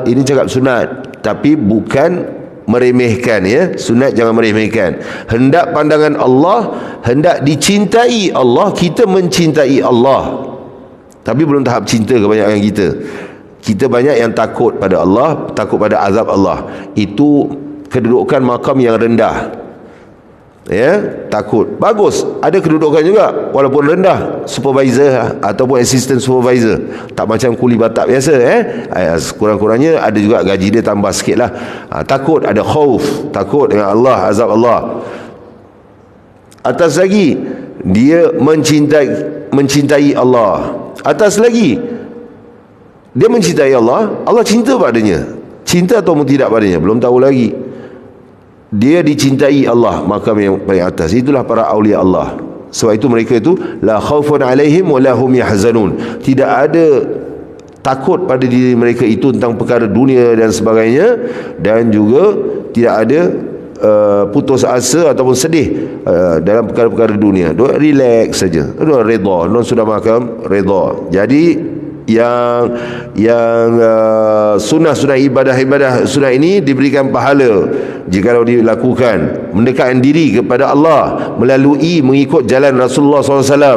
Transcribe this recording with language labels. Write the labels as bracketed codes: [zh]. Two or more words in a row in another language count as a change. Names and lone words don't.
[ms] Ini cakap sunat, tapi bukan meremehkan, sunat jangan meremehkan. Hendak pandangan Allah, hendak dicintai Allah, kita mencintai Allah. Tapi belum tahap cinta kebanyakan kita. Kita banyak yang takut pada Allah, takut pada azab Allah. Itu kedudukan makam yang rendah. Takut. Bagus, ada kedudukan juga walaupun rendah, supervisor ataupun [en] assistant supervisor. [ms] Tak macam kuli batak biasa. Kurang-kurangnya ada juga gaji dia tambah sikit lah. Takut, ada khauf, takut dengan Allah, azab Allah. Atas lagi, dia mencintai Allah. Atas lagi, dia mencintai Allah, Allah cinta padanya. Cinta atau tidak padanya, belum tahu lagi. Dia dicintai Allah, makam yang paling atas. Itulah para awliya Allah. Sebab itu mereka itu [ar] la khaufun alaihim wa lahum yahzanun. [ms] Tidak ada takut pada diri mereka itu tentang perkara dunia dan sebagainya, dan juga tidak ada putus asa ataupun sedih dalam perkara-perkara dunia. Dia relax saja, dia redha, dia sudah makan redha. Jadi yang sunnah ibadah sunah ini diberikan pahala jikalau dilakukan, mendekatkan diri kepada Allah melalui mengikut jalan Rasulullah SAW.